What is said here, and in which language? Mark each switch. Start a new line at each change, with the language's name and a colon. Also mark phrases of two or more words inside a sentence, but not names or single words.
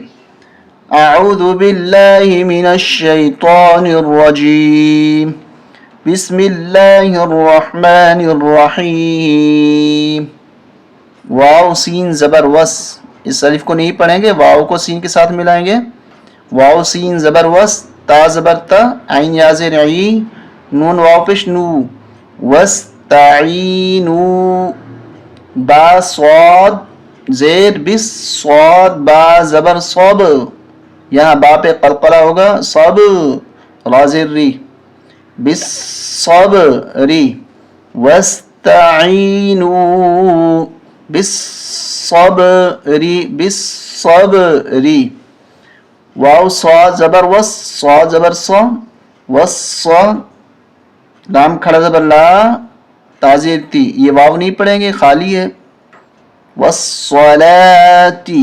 Arabic: اعوذ باللہ من الشیطان الرجیم، بسم اللہ الرحمن الرحیم۔
Urdu: واو سین زبر وس، اس الف کو نہیں پڑھیں گے، واو کو سین کے ساتھ ملائیں گے۔ واو سین زبر وس، تا زبر تا، عین یا زیر عی، نون واو پیش نو، وستعینو، با صاد زیر بس، صاد با زبر صاب، یہاں با پہ قلقلہ ہوگا، صاب را زیر ری، بس صاب ری،
Arabic: وستعینو بالصبر بالصبر،
Urdu: واو صاد زبر وس، صاد زبر صا، وصا، لام کھڑا زبر لا، تازیر تی، یہ واو نہیں پڑھیں گے، خالی ہے، والصلاتی۔